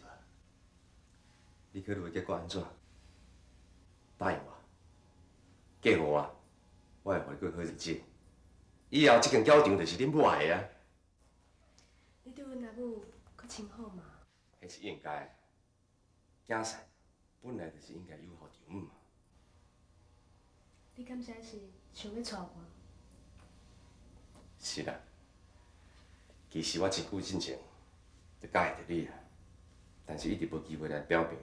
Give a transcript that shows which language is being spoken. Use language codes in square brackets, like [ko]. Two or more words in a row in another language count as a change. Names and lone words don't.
[nan] 你考虑的结果安怎？答应我，嫁互我，我会互你过好日子。以后这间教场就是恁母爱的啊！你对阮阿母可真好嘛？迄是应该的。囝婿本来就是应该有好丈母嘛。你敢知是想要娶我？是啦，其实我真久之前就介意着你啊，但是一直无机会来表明。